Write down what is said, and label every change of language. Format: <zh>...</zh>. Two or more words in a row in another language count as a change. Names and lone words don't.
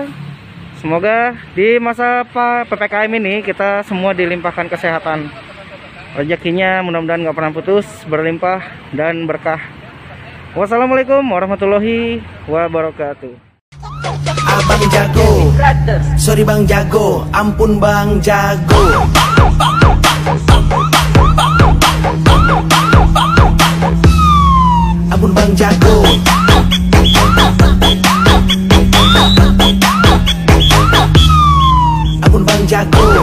<id>Semoga di masa PPKM ini kita semua dilimpahkan kesehatan, rezekinya mudah-mudahan nggak pernah putus, berlimpah dan berkah.</id> <ar>Wassalamualaikum warahmatullahi wabarakatuh.</ar> <id>Abang jago Sorry Bang Jago, ampun Bang Jago. Ampun Bang Jago. Ampun Bang Jago.</id>